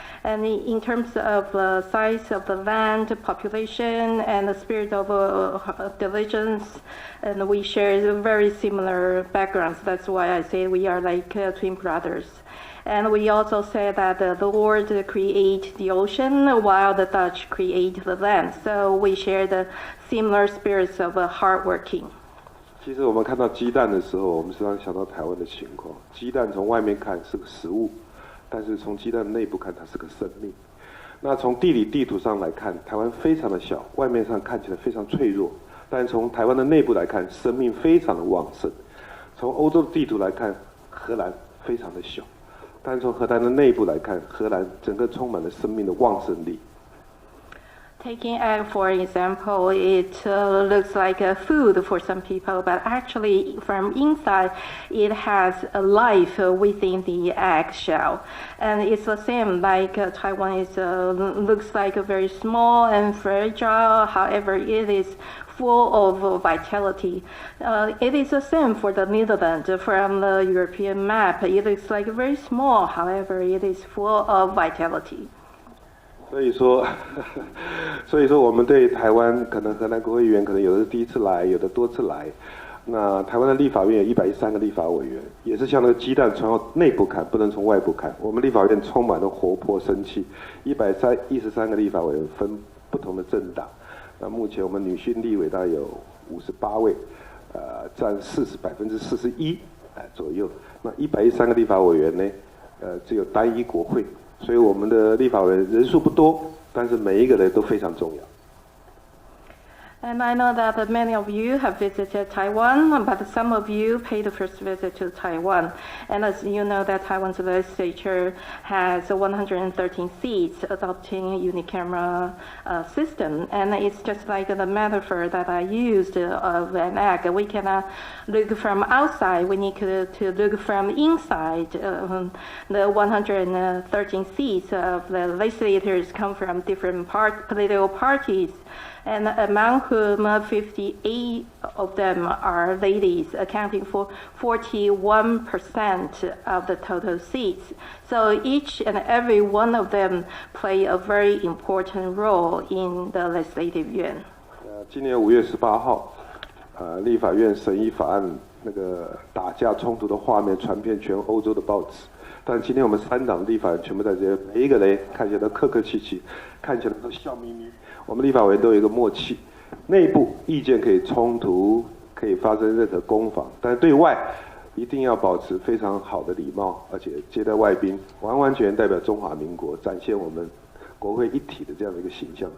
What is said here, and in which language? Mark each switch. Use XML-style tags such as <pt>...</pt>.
<en>And in terms of the size of the land, population, and the spirit of diligence, and we share very similar backgrounds. That's why I say we are like twin brothers. And we also say that the Lord created the ocean while the Dutch create the land. So we share the similar spirits of hard working.</en> <zh>其實我们看到雞蛋的時候，我們時常想到台灣的情況。雞蛋從外面看是個食物，但是從雞蛋的內部看，它是個生命。那從地理地圖上來看，台灣非常的小，外面上看起來非常脆弱，但從台灣的內部來看，生命非常的旺盛。從歐洲的地圖來看，荷蘭非常的小，但從荷蘭的內部來看，荷蘭整個充滿了生命的旺盛力。</zh> <en>Taking egg, for example, it looks like a food for some people, but actually from inside, it has a life within the egg shell. And it's the same, like Taiwan is, looks like a very small and fragile, however, it is full of vitality. It is the same for the Netherlands. From the European map, it looks like very small, however, it is full of vitality.</en> <zh>所以說，我們對台灣可能荷蘭國會議員可能有的是第一次來，有的多次來。那台灣的立法院有113個立法委員，也是像那個雞蛋從內部看，不能從外部看。我們立法院充滿了活潑生氣，113個立法委員分不同的政黨。那目前我們女性立委大概有58位，佔41%左右。那113個立法委員呢，只有單一國會。所以我們的立法委員人數不多，但是每一個人都非常重要。</zh> <en>And I know that many of you have visited Taiwan, but some of you paid the first visit to Taiwan. And as you know, that Taiwan's legislature has 113 seats adopting unicameral system. And it's just like the metaphor that I used of an egg. We cannot look from outside. We need to look from inside. The 113 seats of the legislators come from different political parties. And among whom 58 of them are ladies, accounting for 41% of the total seats. So each and every one of them play a very important role in the legislative yuan.</en> <zh>今年5月18號，立法院審議法案，那個打架衝突的畫面傳遍全歐洲的報紙。但今天我們3黨立法院全部在這邊，每一個人看起來都客客氣氣，看起來都笑眯眯。我們立法委員都有一個默契，內部意見可以衝突，可以發生任何攻防，但對外一定要保持非常好的禮貌，而且接待外賓，完完全代表中華民國，展現我們國會一體的這樣的一個形象。</zh>